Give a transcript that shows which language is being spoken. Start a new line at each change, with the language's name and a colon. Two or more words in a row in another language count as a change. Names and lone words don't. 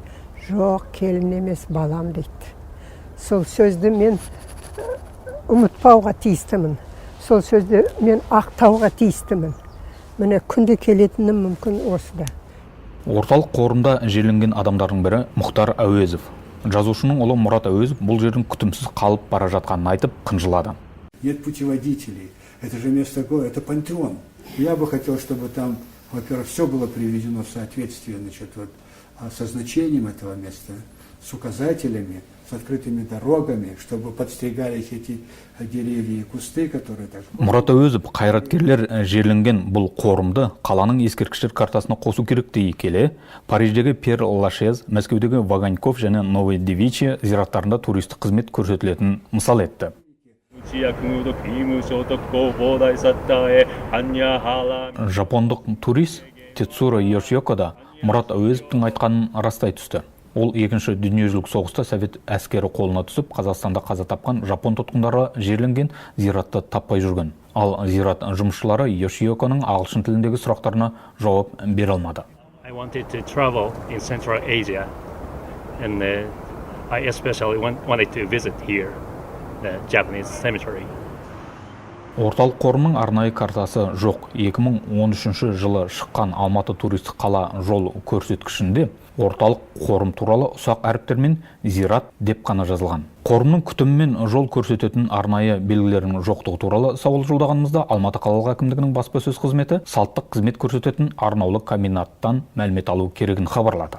Kazakh: Жоқ, келін емес, балам дейді. Сол сөзді мен ұмытпауға тиістімін. Сол сөзді мен ақтауға тиістімін. Міне күнде келетінім мүмкін осыда. Орталық қорымда жерленген адамдардың бірі Мұхтар Әуезов. Жазушының ұлы Мұрат Әуезов бұл жердің күтімсіз қалып бара жатқанын айтып қынжылады.
Russian: Нет путеводителей. Это же место такое, это пантеон. Я бы хотел, чтобы там, во-первых, все было приведено в соответствие, значит, вот, со значением этого места, с указателями, с открытыми дорогами, чтобы подстригались эти деревья и кусты, которые так...
Kazakh: Мұрат Әуезов қайраткерлер жерленген бұл қорымды қаланың ескерткіштер картасына қосу керек дей келе, Париждегі Пьер Лашез, Мәскеудегі Ваганьков және Новодевичье зираттарында туристік қызмет көрсетілетін мысал етті. Жапондық турист Тецуро Йошиокода Мұрат Әуезовтың айтқанын растай түсті. Ол екінші дүниежүзілік соғыста совет әскері қолына түсіп, Қазақстанда қаза тапқан жапон тұтқындары жерленген зиратты таппай жүрген. Ал зират жұмысшылары Йошиоконың ағылшын тіліндегі сұрақтарына жауап бере алмады.
English: I wanted to travel in Central Asia and I especially wanted to visit here, the Japanese cemetery.
Kazakh: Орталық қорымның арнайы картасы жоқ. 2013 жылы шыққан Алматы туристік қала жол көрсеткішінде орталық қорым туралы ұсақ әріптермен зират деп қана жазылған. Қорымның күтімі мен жол көрсететін арнайы белгілерінің жоқтығы туралы сауал жолдағанымызда Алматы қалалық әкімдігінің баспасөз қызметі салттық қызмет көрсететін арнаулы комбинаттан мәлімет алу керегін хабарлады.